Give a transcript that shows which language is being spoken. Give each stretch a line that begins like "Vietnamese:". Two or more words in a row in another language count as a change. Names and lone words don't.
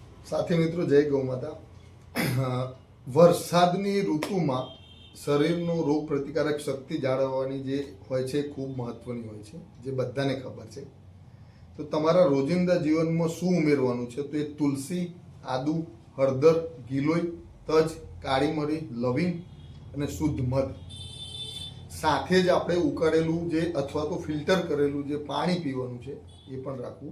Hindi: साथी मित्रों जय गौ माता।
Gujarati: વરસાદની ઋતુમાં શરીરનો રોગ પ્રતિકારક શક્તિ જાળવવાની જે હોય છે ખૂબ મહત્વની હોય છે, જે બધાને ખબર છે। તો તમારા રોજિંદા જીવનમાં શું ઉમેરવાનું છે? તો એ તુલસી, આદુ, હળદર, ગિલોય, તજ, કાળી મરી, લવિંગ અને શુદ્ધ મધ સાથે જ આપણે ઉકાળેલું જે અથવા તો ફિલ્ટર કરેલું જે પાણી પીવાનું છે એ પણ રાખવું।